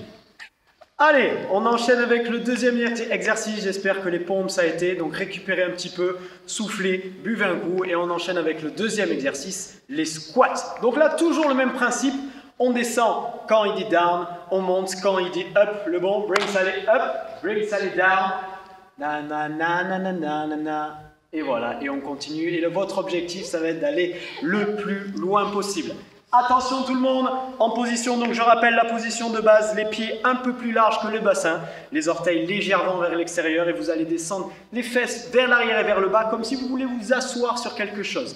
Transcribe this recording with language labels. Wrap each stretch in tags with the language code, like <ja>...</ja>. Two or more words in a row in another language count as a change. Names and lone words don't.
<fr>Allez, on enchaîne avec le deuxième exercice. J'espère que les pompes ça a été. Donc récupérez un petit peu, soufflez, buvez un coup et on enchaîne avec le deuxième exercice, les squats. Donc là, toujours le même principe. On descend quand il dit down, on monte quand il dit up. Le bon, bring ça les up, bring ça les down. Na na na na na na na na. Et voilà, et on continue. Et votre objectif, ça va être d'aller le plus loin possible. Attention tout le monde, en position, donc je rappelle la position de base, les pieds un peu plus larges que le bassin, les orteils légèrement vers l'extérieur et vous allez descendre les fesses vers l'arrière et vers le bas comme si vous voulez vous asseoir sur quelque chose.</fr>